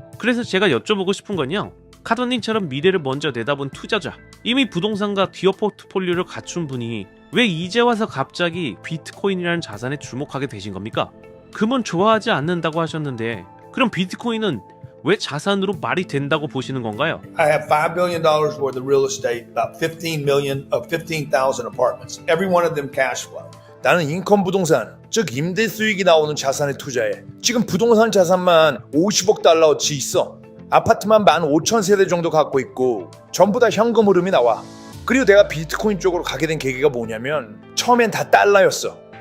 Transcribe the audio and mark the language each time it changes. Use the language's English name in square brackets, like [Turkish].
[Korean] 그래서 제가 여쭤보고 싶은 건요. 카도님처럼 미래를 먼저 내다본 투자자, 이미 부동산과 기업 포트폴리오를 갖춘 분이 왜 이제 와서 갑자기 비트코인이라는 자산에 주목하게 되신 겁니까? 금은 좋아하지 않는다고 하셨는데 그럼 비트코인은 왜 자산으로 말이 된다고 보시는 건가요? [English] I have $5 billion worth of real estate, about 15,000 apartments. Every one of them cash flow. [Korean] 나는 인컴 부동산, 즉 임대 수익이 나오는 자산에 투자해. 지금 부동산 자산만 50억 달러어치 있어. 아파트만 15,000세대 정도 갖고 있고 전부 다 현금 흐름이 나와. 그리고 내가 비트코인 쪽으로 가게 된 계기가 뭐냐면 처음엔 다 달러였어.